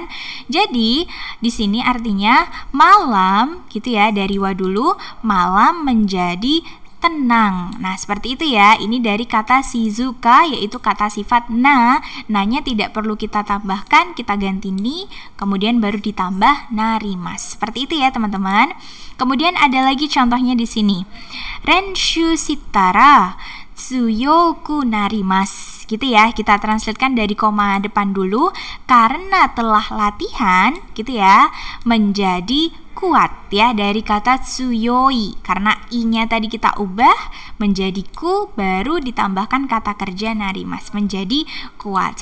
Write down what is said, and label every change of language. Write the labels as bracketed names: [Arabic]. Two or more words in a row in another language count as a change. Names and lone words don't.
[Indonesian] Jadi di sini artinya malam gitu ya, dari wa dulu, malam menjadi tenang. Nah, seperti itu ya. Ini dari kata shizuka, yaitu kata sifat na. Na-nya tidak perlu kita tambahkan, kita ganti ni, kemudian baru ditambah narimas. Seperti itu ya, teman-teman. Kemudian ada lagi contohnya di sini. [Japanese] 練習したら強くなります. [Indonesian] Gitu ya, kita translatekan dari koma depan dulu. Karena telah latihan, gitu ya, menjadi kuat ya, dari kata tsuyoi. Karena i-nya tadi kita ubah menjadi ku, baru ditambahkan kata kerja narimas, menjadi kuat.